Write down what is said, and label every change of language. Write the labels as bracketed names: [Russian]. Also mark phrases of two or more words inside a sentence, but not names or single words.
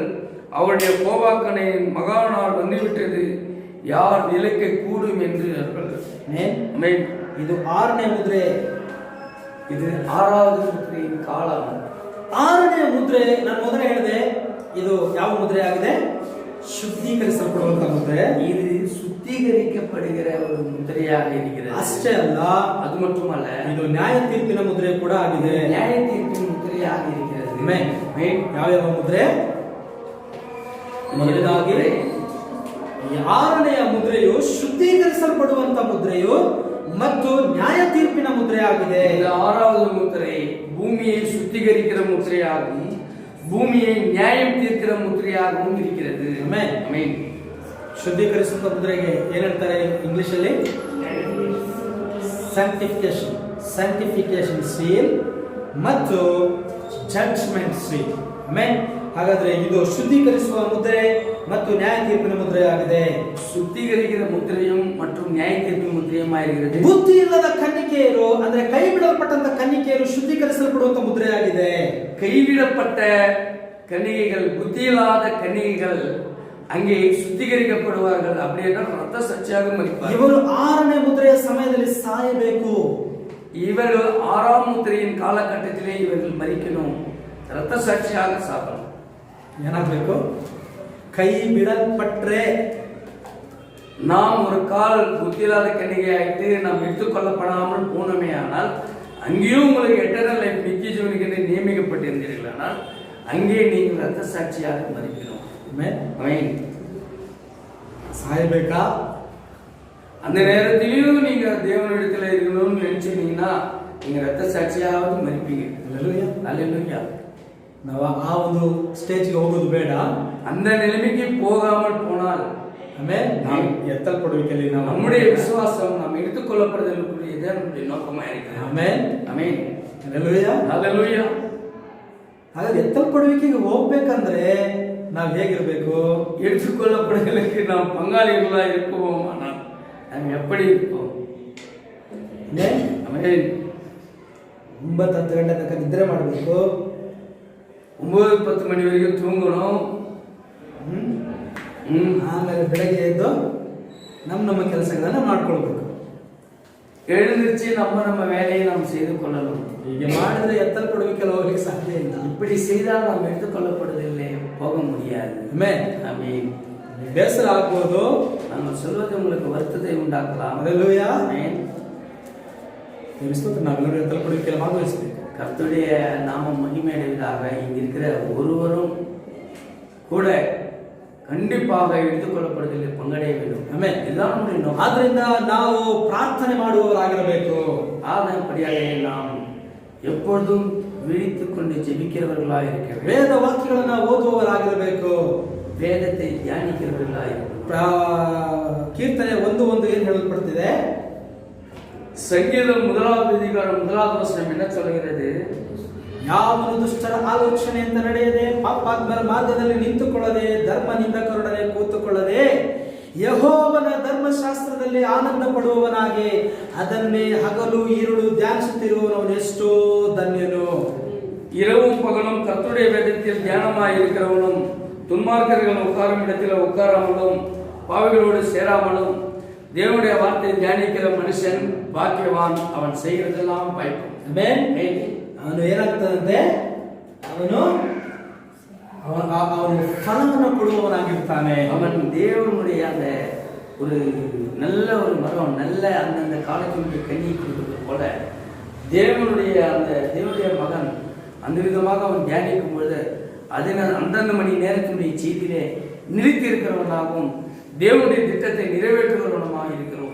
[Tamil] அவருடைய கோபாக்கனை மகா நாள் வந்துவிட்டது, யார் நிலைக்க கூடும் என்று [Kannada] ಇದು 6ನೇ ಮುದ್ರೆ. [Tamil] இது 6வது முத்திரையின் காலம். [Kannada] 6ನೇ ಮುದ್ರೆ ನಾನು ಮೊದಲೇ ಹೇಳಿದೆ, ಇದು ಯಾವ ಮುದ್ರೆ ಆಗಿದೆ? ಶುದ್ಧೀಕರಿಸಲ್ಪಡುವಂತ ಮುದ್ರೆ. [Tamil] இது சுத்திகரிக்கப்படுகிற ஒரு முத்திரையாக இருக்கிறது. [Kannada] ಅಷ್ಟೇ ಅಲ್ಲ, [Tamil] அது மட்டுமல்ல, [Kannada] ಇದು ನ್ಯಾಯ ತೀರ್ಪಿನ ಮುದ್ರೆ ಕೂಡ ಆಗಿದೆ. [Tamil] நியாய தீர்ப்பின் முத்திரையாக இருக்கிறது. [Kannada] ಯಾವ ಮುದ್ರೆ? ಮೊದಲನೇದಾಗಿ ಈ ಆರನೆಯ ಮುದ್ರೆಯು ಶುದ್ಧೀಕರಿಸಲ್ಪಡುವಂತ ಮುದ್ರೆಯು ಮತ್ತು ನ್ಯಾಯ ತೀರ್ಪಿನ ಮುದ್ರೆ ಆಗಿದೆ. [Tamil] இந்த ஆறாவது முத்திரை பூமியை சுத்திகரிக்கிற முத்திரையாகவும் பூமியை நியாயம் தீர்க்கிற முத்திரையாகவும் இருக்கிறது. [Kannada] ಆಮೆನ್. [Tamil] ஆமென். [Kannada] ಶುದ್ಧೀಕರಿಸುವಂತ ಮುದ್ರೆಗೆ ಏನ್ ಹೇಳ್ತಾರೆ ಇಂಗ್ಲಿಷ್ ಅಲ್ಲಿ? [English] sanctification, sanctification seal ಮತ್ತು judgment seal. [Kannada] ಆಮೆನ್. ಹಾಗಾದ್ರೆ ಇದು ಶುದ್ಧೀಕರಿಸುವ ಮುದ್ರೆ ಮತ್ತು ನ್ಯಾಯ ತೀರ್ಪಿನ ಮುದ್ರೆ ಆಗಿದೆ. [Tamil] சுத்திகரிக்கிற முத்திரையும் மற்றும் நியாய தீர்ப்பு முத்திரையுமாயிருக்கிறது. [Kannada] ಬುದ್ಧಿ ಇಲ್ಲದ ಕನ್ನಿಕೆಯರು ಅಂದ್ರೆ ಕೈ ಬಿಡಲ್ಪಟ್ಟಂತ ಕನ್ನಿಕೆಯರು ಶುದ್ಧೀಕರಿಸಲ್ಪಡುವಂತ ಮುದ್ರೆ ಆಗಿದೆ. [Tamil] கைவிடப்பட்ட கன்னிகைகள், புத்தியில்லாத கன்னிகைகள் அங்கே சுத்திகரிக்கப்படுவார்கள். அப்படி என்றால் ரத்த சாட்சியாக மரிப்பார்கள். [Kannada] ಇವರು ಆರನೇ ಮುದ್ರೆಯ ಸಮಯದಲ್ಲಿ ಸಾಯಬೇಕು. [Tamil] இவர்கள் ஆறாம் முத்திரையின் காலகட்டத்திலே இவர்கள் மரிக்கணும், ரத்த சாட்சியாக சாகணும். [Kannada] ಏನಾಗಬೇಕು? ಕೈ ಬಿಡಲ್ಪಟ್ರೆ [Tamil] நாம் ஒரு கால் புத்தியில்லாத கன்னிகை ஆயிட்டு நாம் எடுத்துக்கொள்ளப்படாமல் போனோமே ஆனால் அங்கேயும் உங்களுக்கு [English] eternal life [Tamil] நித்திய ஜீவனுக்கு நியமிக்கப்பட்டிருந்தீர்கள். ஆனால் அங்கே நீங்கள் ரத்த சாட்சியாக மரிக்கணும். ஆமென். [Kannada] ಸಾಯಬೇಕಾ? [Tamil] அந்த நேரத்திலையும் நீங்க தேவனிடத்துல இருக்கணும்னு நினைச்சீங்கன்னா நீங்க ரத்த சாட்சியாவது மரிப்பீங்க. அல்லேலூயா. [Kannada] ನಾವು ಆ ಒಂದು ಸ್ಟೇಜ್ಗೆ ಹೋಗೋದು ಬೇಡ. [Tamil] அந்த நிலைமைக்கு போகாமல் போனால் [Kannada] ಆಮೇಲೆ ನಾವು ಎತ್ತಲ್ಪಡುವಿಕೆಯಲ್ಲಿ ನಾವು [Tamil] நம்முடைய விசுவாசம் நாம் எடுத்துக்கொள்ளப்படுதலுக்குரியதே நம்முடைய நோக்கமா இருக்கிறது. [Kannada] ಆಮೆನ್. [Tamil] ஆமென். [Kannada] ಹಲ್ಲೆಲೂಯಾ. [Tamil] அல்லேலூயா. [Kannada] ಹಾಗಾದ್ರೆ ಎತ್ತಲ್ಪಡುವಿಕೆಗೆ ಹೋಗ್ಬೇಕಂದ್ರೆ ನಾವು ಹೇಗಿರ್ಬೇಕು? [Tamil] எடுத்துக்கொள்ளப்படுதலுக்கு நாம் பங்காளிகளா இருப்போமானால் நாம் எப்படி இருப்போம்? ஆமென். [Kannada] 9-10 ಗಂಟೆ ತನಕ ನಿದ್ರೆ ಮಾಡಬೇಕು. [Tamil] 9-10 மணி வரைக்கும் தூங்கணும். [Kannada] ಆಮೇಲೆ ಬೆಳಗ್ಗೆ ಎದ್ದು ನಮ್ಮ ಕೆಲಸಗಳನ್ನ ಮಾಡ್ಕೊಳ್ಬೇಕು. [Tamil] எழுந்திருச்சு நம்ம வேலையை நாம் செய்து கொள்ளணும். [Kannada] ಹೀಗೆ ಮಾಡಿದ್ರೆ ಎತ್ತಲ್ಪಡುವಿಕೆಲ್ಲ ಹೋಗ್ಲಿಕ್ಕೆ ಸಾಧ್ಯ ಇಲ್ಲ. [Tamil] இப்படி செய்தால் நாம் எடுத்துக்கொள்ளப்படுவதில்லை, போக முடியாது. [Kannada] ಆಮೆನ್. [Tamil] ஆமென். [Kannada] ಬೇಸರ ಆಗ್ಬೋದು, [Tamil] நாங்கள் சொல்வது உங்களுக்கு வருத்தத்தை உண்டாக்கலாம். [Kannada] ಹಲ್ಲೆಲೂಯಾ. [Tamil] ஆமென். [Kannada] ನಾವೆಲ್ಲರೂ ಎತ್ತಲ್ಪಡುವಿಕೆಲ್ಲ ಭಾಗವಹಿಸಬೇಕು. [Tamil] கர்த்தருடைய நாமம் மகிமையடைவதாக. இங்க இருக்கிற ஒருவரும் கூட கண்டிப்பாக எடுத்துக்கொள்ளப்படுவதில் பங்கடைய வேண்டும். [Kannada] ಆಮೆನ್. [Tamil] இதுதான் நம்முடைய நோக்கம். [Kannada] ಆದ್ರಿಂದ ನಾವು ಪ್ರಾರ್ಥನೆ ಮಾಡುವವರಾಗಿರಬೇಕು. [Tamil] ஆதபடியாக நாம் எப்பொழுதும் விழித்துக் கொண்டு ஜெபிக்கிறவர்களாக இருக்க வேண்டும். [Kannada] ವೇದ ವಾಕ್ಯಗಳನ್ನ ಓದುವವರಾಗಿರಬೇಕು. [Tamil] வேதத்தை தியானிக்கிறவர்களாக இருக்கணும். [Kannada] ಕೀರ್ತನೆ 1:1 ಏನ್ ಹೇಳಲ್ಪಡ್ತಿದೆ? [Tamil] சங்கீதம் 1வது அதிகாரம் 1வது வசனம் என்ன சொல்கிறது? [Kannada] ಯಾವನು ದುಷ್ಟರ ಆಲೋಚನೆಯಿಂದ ನಡೆಯದೆ, ಪಾಪಾತ್ಮರ ಮಾರ್ಗದಲ್ಲಿ ನಿಂತುಕೊಳ್ಳದೆ, ಧರ್ಮ ನಿಂದಕರೊಡನೆ ಕೂತುಕೊಳ್ಳದೆ, ಯೆಹೋವನ ಧರ್ಮಶಾಸ್ತ್ರದಲ್ಲಿ ಆನಂದ ಪಡುವವನಾಗಿ ಅದನ್ನೇ ಹಗಲು இருಳು ಧ್ಯಾನಿಸುತ್ತಿರುವವನು ಎಷ್ಟೋ ಧನ್ಯನು. [Tamil] இரவும் பகலும் கர்த்தருடைய வேதத்தில் தியானமாய் இருக்கிறவனும், துன்மார்க்கர்கள் உட்காரும் இடத்தில் உட்காராமலும், பாவிகளோடு சேராமலும் தேவனுடைய வார்த்தை தியானிக்கிற மனுஷன் பாக்கியவான். அவன் செய்கிறதெல்லாம் வாய்க்கும். [Kannada] ಅವನು ಏನಾಗ್ತದಂತೆ? ಅವನು ಫಲವನ್ನು ಕೊಡುವವನಾಗಿರ್ತಾನೆ. [Tamil] அவன் தேவனுடைய அந்த ஒரு நல்ல ஒரு மரம், நல்ல அந்தந்த காலத்தினுடைய கனி கொடுப்பது போல தேவனுடைய மகன் அந்த விதமாக அவன் தியானிக்கும் பொழுது அந்தந்த மணி நேரத்தினுடைய செய்தியிலே நிறுத்தி இருக்கிறவனாகவும் தேவனுடைய திட்டத்தை நிறைவேற்றுகிறவனுமாக இருக்கிறோம்.